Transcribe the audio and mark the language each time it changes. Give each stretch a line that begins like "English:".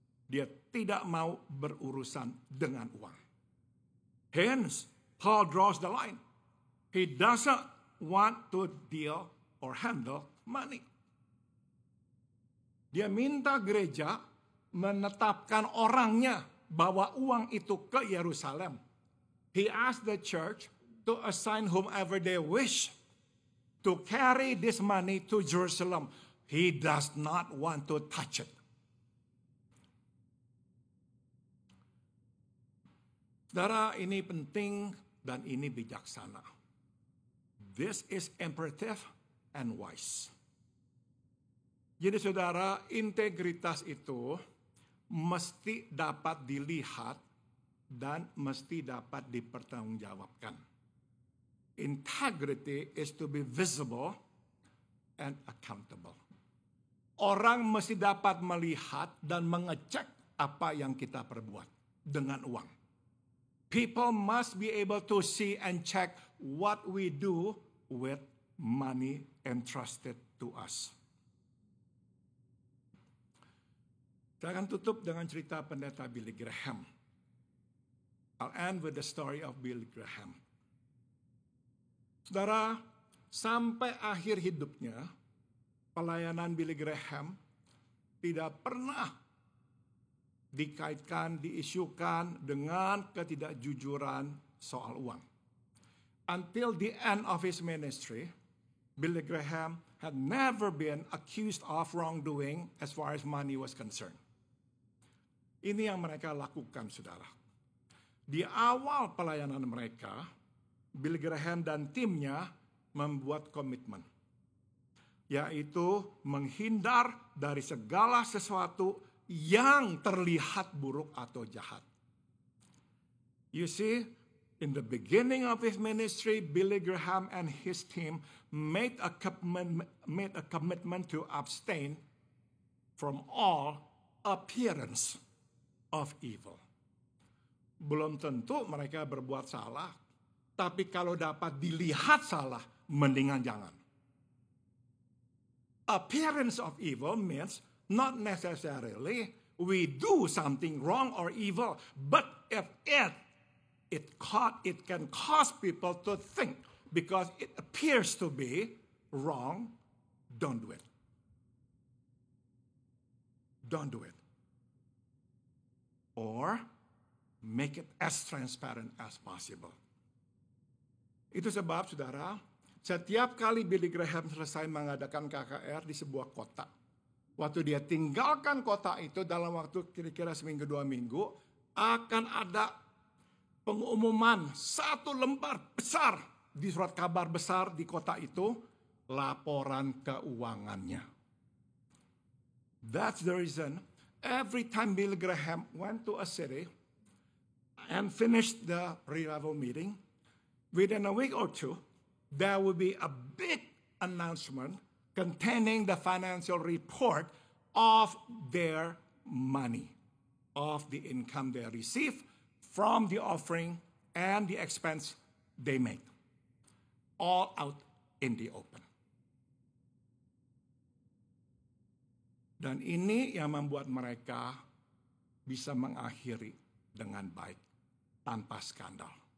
Indonesian: Dia tidak mau berurusan dengan uang.
English: Hence, Paul draws the line. He doesn't want to deal or handle money.
Indonesian: Dia minta gereja menetapkan orangnya bawa uang itu ke Yerusalem.
English: He asked the church to assign whomever they wish to carry this money to Jerusalem. He does not want to touch it.
Indonesian: Saudara, ini penting dan ini bijaksana.
English: This is imperative and wise.
Indonesian: Jadi saudara, integritas itu mesti dapat dilihat dan mesti dapat dipertanggungjawabkan.
English: Integrity is to be visible and accountable.
Indonesian: Orang mesti dapat melihat dan mengecek apa yang kita perbuat dengan uang.
English: People must be able to see and check what we do with money entrusted to us.
Indonesian: Saya akan tutup dengan cerita pendeta Billy Graham.
English: I'll end with the story of Billy Graham.
Indonesian: Saudara, sampai akhir hidupnya, pelayanan Billy Graham tidak pernah dikaitkan, diisukan dengan ketidakjujuran soal uang.
English: Until the end of his ministry, Billy Graham had never been accused of wrongdoing as far as money was concerned.
Indonesian: Ini yang mereka lakukan, saudara. Di awal pelayanan mereka, Billy Graham dan timnya membuat komitmen, yaitu menghindar dari segala sesuatu yang terlihat buruk atau jahat.
English: You see, in the beginning of his ministry, Billy Graham and his team made a commitment to abstain from all appearance of evil.
Indonesian: Belum tentu mereka berbuat salah, tapi kalau dapat dilihat salah, mendingan jangan.
English: Appearance of evil means not necessarily we do something wrong or evil, but if it can cause people to think because it appears to be wrong, don't do it. Don't do it. Or make it as transparent as possible.
Indonesian: Itu sebab, saudara, setiap kali Billy Graham selesai mengadakan KKR di sebuah kota, waktu dia tinggalkan kota itu dalam waktu kira-kira seminggu 2 minggu, akan ada pengumuman 1 lembar besar di surat kabar besar di kota itu, laporan keuangannya.
English: That's the reason every time Billy Graham went to a city and finished the revival meeting, within a week or 2, there will be a big announcement containing the financial report of their money, of the income they receive from the offering and the expense they make, all out in the open.
Indonesian: Dan ini yang membuat mereka bisa mengakhiri dengan baik, tanpa skandal.